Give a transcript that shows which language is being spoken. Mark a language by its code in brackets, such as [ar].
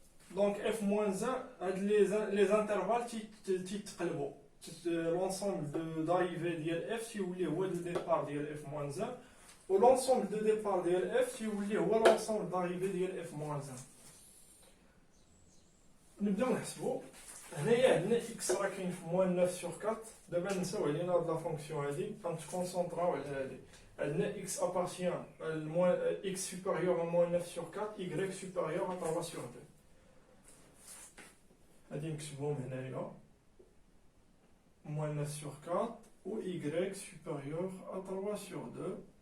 [fr] Donc f moins 1, les intervalles [ar] تيتقلبوا. [fr] L'ensemble d'arrivée [ar] ديال f تيولي هو [fr] le départ ديال f moins 1 [ar] و [fr] l'ensemble de départ ديال f تيولي هو l'ensemble d'arrivée ديال f moins 1. [ar] نبداو نحسبوا. هنايا عندنا x راه كاين في موان 9 sur 4. دابا نساو علينا هاد لا فونكسيون هادي غنتكونسونطراو على هادي. عندنا [fr] x appartient x supérieur à moins 9 sur 4, y supérieur à 3 sur 2. [ar] غادي نكتبوهم هنايا [fr] moins 9 sur 4 ou y supérieur à 3 sur 2